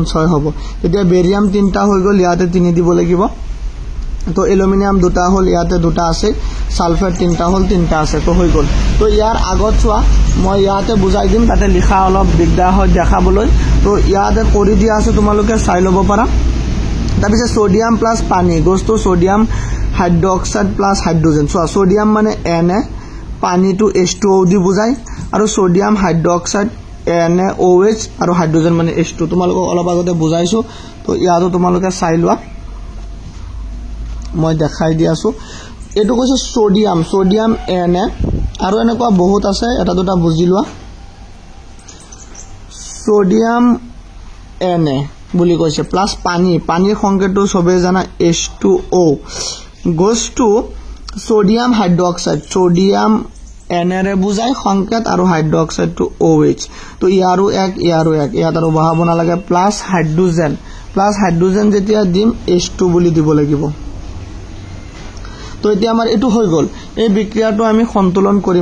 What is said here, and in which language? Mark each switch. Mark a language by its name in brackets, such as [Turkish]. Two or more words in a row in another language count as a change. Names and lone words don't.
[Assamese] 6 হ'ব তেতিয়া বেৰিয়াম 3টা হৈ গল ইয়াতে 3 দিব লাগিব তো এলুমিনিয়াম দুটা হল ইয়াতে দুটা আছে সালফেট 3টা হল 3টা আছে তো হৈ গল তো ইয়াৰ আগত চোৱা মই ইয়াতে বুজাই দিম তাতে লিখা অলপ দিগদাৰ হয় দেখাবলৈ তো ইয়াতে কৰি দিয়া আছে তোমালোকে চাই লব পাৰা তাৰ পিছে সোডিয়াম প্লাস পানী [English] goes to [Assamese] সোডিয়াম হাইড্ৰক্সাইড প্লাস হাইড্ৰোজেন চোৱা সোডিয়াম মানে Na পানী to H2O দি বুজাই আৰু সোডিয়াম হাইড্ৰক্সাইড NaOH আৰু হাইড্ৰোজেন মানে H2 তোমালোকক অলপ আগতে বুজাইছো তো ইয়াতো তোমালোকে চাই লোৱা মই দেখাই দি আছো এটো কৈছে সোডিয়াম Na আৰু এনেকুৱা বহুত আছে এটা দুটা বুজি লোৱা সোডিয়াম Na বুলি কৈছে প্লাস পানীৰ সংকেতটো সবে জানা H2O [English] goes to sodium hydroxide. [Assamese] Sodium এনেৰে বুজাই সংকেত আৰু [English] hydroxide to OH. [Assamese] তো ইয়াৰো এক ইয়াত আৰু বহাব নালাগে প্লাস হাইড্ৰোজেন যেতিয়া দিম H2 বুলি দিব লাগিব. তো এতিয়া আমাৰ এটো হৈ গল. এই বিক্ৰিয়াটো আমি সন্তুলন কৰিম.